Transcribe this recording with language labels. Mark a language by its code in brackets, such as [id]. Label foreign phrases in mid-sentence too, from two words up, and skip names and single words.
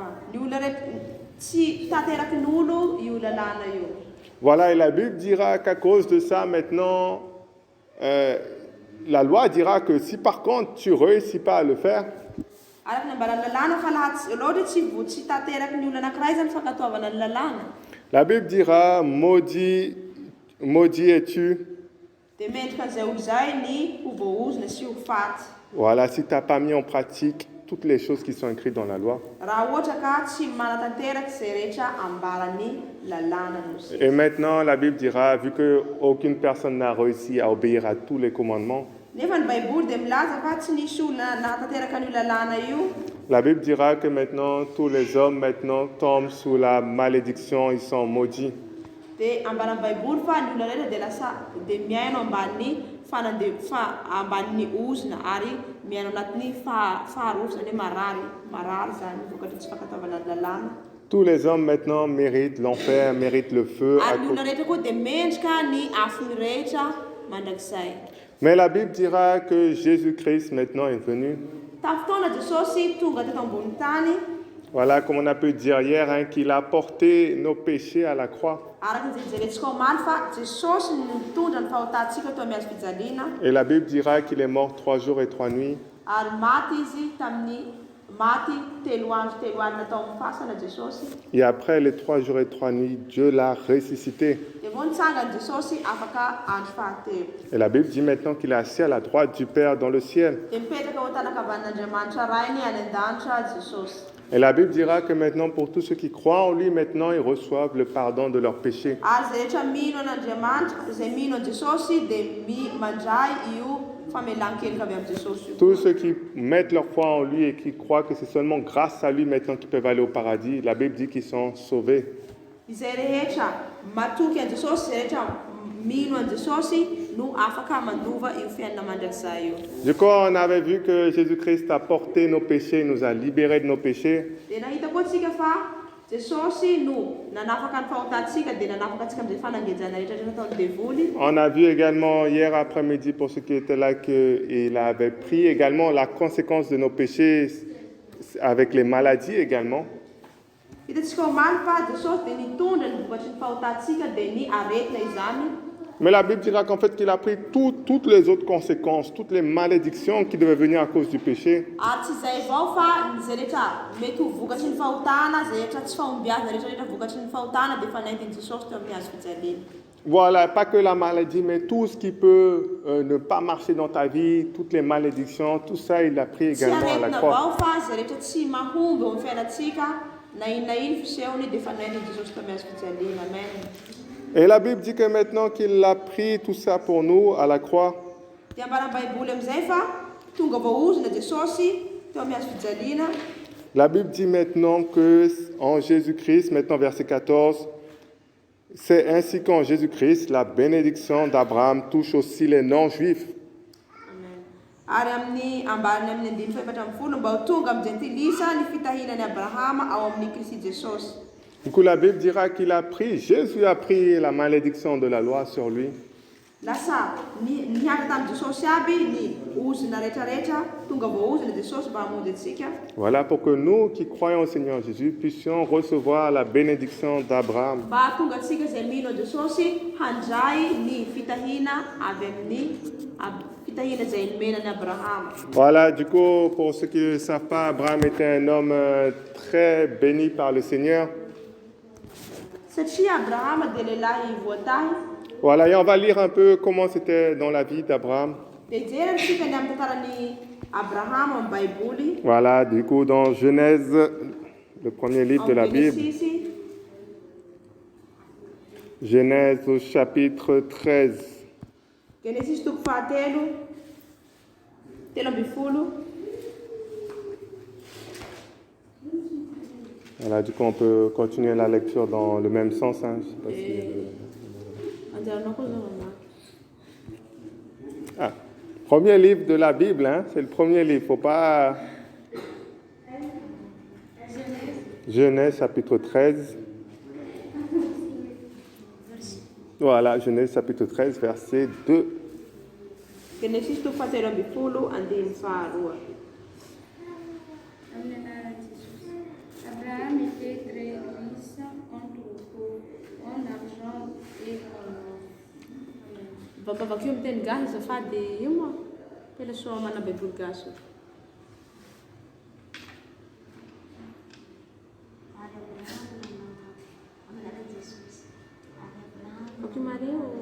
[fr] Voilà, et la Bible dira qu'à cause de ça, maintenant, la loi dira que si par contre tu ne réussis pas à le faire, la Bible dira, maudit es-tu. Voilà, si tu n'as pas mis en pratique toutes les choses qui sont écrites dans la loi. [mg] Raha ohatra ka tsy manatanteraky zay rehetra ambarany lalàna Mosesy. [fr] Et maintenant, la Bible dira, vu qu'aucune personne n'a réussi à obéir à tous les commandements, [mg] Nefa ny Baiboly dia milaza fa tsy nisy olona nahatanteraka an'io lalàna io. [fr] la Bible dira que maintenant, tous les hommes maintenant tombent sous la malédiction, ils sont maudits. [mg] Dia ambarany Baiboly fa ny olona rehetra dia lasa dia miaino ambanin'ny ozona ary miaino anatin'ny faharovana hoe marary zany vokatra tsy fankataovana ny lalàna. [fr] Tous les hommes maintenant méritent l'enfer, méritent le feu. [mg] Ary ny olona rehetra koa dia mendrika ny afony rehetra mandrakizay. [fr] Mais la Bible dira que Jésus-Christ maintenant est venu. [mg] Tafotoana Jesosy tonga teto ambony tany. [fr] Voilà, comme on a pu dire hier, hein, qu'il a porté nos péchés à la croix. [mg] Araka ny jerentsika omaly fa Jesosy nitondra ny fahotantsika teo amin'ny hazo fijaliana. [fr] Et la Bible dira qu'il est mort 3 jours et 3 nuits. [mg] Ary maty izy tamin'ny maty 3 andro 3 alina tao amin'ny fasana Jesosy. [fr] Et après les 3 jours et 3 nuits, Dieu l'a ressuscité. [mg] Dia vao nitsangany Jesosy afaka andro fahatelo. [fr] Et la Bible dit maintenant qu'il est assis à la droite du Père dans le ciel. [mg] Dia mipetraka eo an-tanakavan'Andriamanitra rainy any an-danitra Jesosy. [fr] Et la Bible dira que maintenant, pour tous ceux qui croient en lui, maintenant, ils reçoivent le pardon de leurs péchés. [mg] Ary zay rehetra mino an'Andriamanitra, zay mino an Jesosy dia mandray io famelan-keloka avy amin'ny Jesosy io. [fr] Tous ceux qui mettent leur foi en lui et qui croient que c'est seulement grâce à lui maintenant qu'ils peuvent aller au paradis, la Bible dit qu'ils sont sauvés. [mg] Izay rehetra matoky an Jesosy, zay rehetra mino an Jesosy no afaka mandova io fiainana mandrakizay io. [fr] Du coup, on avait vu que Jésus-Christ a porté nos péchés, nous a libérés de nos péchés. [mg] Dia nahita koa tsika fa Jesosy no nanafaka ny fahotantsika dia nanafaka antsika amin'izay fanangejana rehetra ataony devoly. [fr] On a vu également hier après-midi, pour ceux qui étaient là, qu'il avait pris également la conséquence de nos péchés avec les maladies également. [mg] Hitantsika omaly fa Jesosy dia nitondra ny vokatry ny fahotantsika dia ny aretina izany. [fr] Mais la Bible dira qu'en fait, qu'il a pris toutes les autres conséquences, toutes les malédictions qui devaient venir à cause du péché. [mg] Ary tsy izay avao fa zay rehetra mety ho vokatry ny fahotana, zay rehetra tsy fahombiazana rehetra vokatry ny fahotana dia efa naintiny Jesosy teo amin'ny hazo fijaliana. [fr] Voilà, pas que la maladie, mais tout ce qui peut ne pas marcher dans ta vie, toutes les malédictions, tout ça, il a pris [mg] Tsy [fr] également à la [mg] aretina [fr] croix. [mg] avao fa zay rehetra tsy mahomby eo amin'ny fiainantsika na ino fisehony dia efa naintiny Jesosy teo amin'ny hazo fijaliana. Amen. [fr] Et la Bible dit que maintenant qu'il a pris tout ça pour nous à la croix, [mg] Dia ambarany Baiboly amin'izay fa tonga voaozona Jesosy teo amin'ny hazo fijaliana. [fr] la Bible dit maintenant que en Jésus-Christ, maintenant verset 14, c'est ainsi qu'en Jésus-Christ, la bénédiction d'Abraham touche aussi les non-juifs. [mg] Ary amin'ny ambarany amin'ny 5:14 mba ho tonga amin'ny jentilisa ny fitahinan'ny Abrahama ao amin'ny Kristy Jesosy. [fr] Du coup, la Bible dira qu'il a pris, Jésus a pris la malédiction de la loi sur lui. [mg] Lasa niaka tamin'i Jesosy aby ny ozona rehetrarehetra tonga voaozona Jesosy mba hamonjy antsika. [fr] Voilà pour que nous qui croyons au Seigneur Jésus puissions recevoir la bénédiction d'Abraham. [mg] Mba tonga antsika izay mino an Jesosy handray ny fitahina avy amin'ny fitahina izay nomenan'ny Abrahama. [fr] Voilà, du coup, pour ceux qui ne le savent pas, Abraham était un homme très béni par le Seigneur. [mg] Satria Abrahama dia lehilahy voatahy. [fr] Voilà, et on va lire un peu comment c'était dans la vie d'Abraham. [mg] Dia jerena tsika ny amin'ny tantaran'ny Abrahama amin'ny Baiboly. [fr] Voilà, du coup, dans Genèse, le premier livre de la Bible, [mg] Genesisy, [fr] Genèse au chapitre 13. [mg] Genesisy toko fahatelo, 12. [fr] Voilà, du coup, on peut continuer la lecture dans le même sens. Hein. Je sais pas si... [mg] Anjaranao koa zao mamaky. [fr] Ah, premier livre de la Bible, hein, c'est le premier livre. Faut pas. Genèse chapitre 13. Voilà, Genèse chapitre 13, verset 2. [mg] Genesisy toko fahatelo 12, andiny faharoa. Amin'ny anaran'i Jesosy. [fr] Abraham était très riche en troupeaux, en argent et en or. [mg] Vakavakio miteny gasy azafady io moa tena soa mana Baiboly gasy. Ok, Maria.